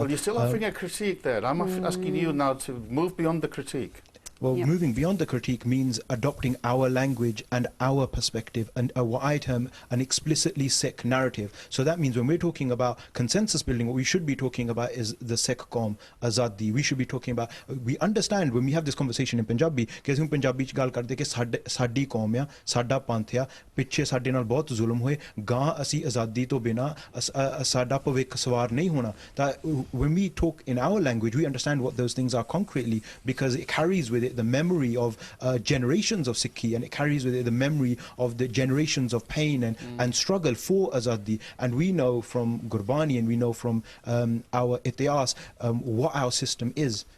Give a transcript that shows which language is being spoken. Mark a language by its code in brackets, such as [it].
[en] Well, you're still offering a critique there. I'm asking you now to move beyond the critique. Well, moving beyond the critique means adopting our language and our perspective and what I term an explicitly Sikh narrative. So that means when we're talking about consensus building, what we should be talking about is the Sikh Qawm, Azadi. We should be talking about, we understand when we have this conversation in Punjabi, [pa] कि ਅਸੀਂ ਪੰਜਾਬੀ ਚ ਗੱਲ ਕਰਦੇ ਕਿ ਸਾਡੀ ਕੌਮ ਆ, ਸਾਡਾ ਪੰਥ ਆ, ਪਿੱਛੇ ਸਾਡੇ ਨਾਲ ਬਹੁਤ ਜ਼ੁਲਮ ਹੋਏ, ਗਾਂ ਅਸੀਂ ਆਜ਼ਾਦੀ ਤੋਂ ਬਿਨਾ ਸਾਡਾ ਭਵਿੱਖ ਸਵਾਰ ਨਹੀਂ ਹੋਣਾ. [en] That when we talk in our language, we understand what those things are concretely, because it carries with it the memory of generations of Sikhi, and it carries with it the memory of the generations of pain and struggle for Azadi. And we know from Gurbani and we know from our Itihas what our system is.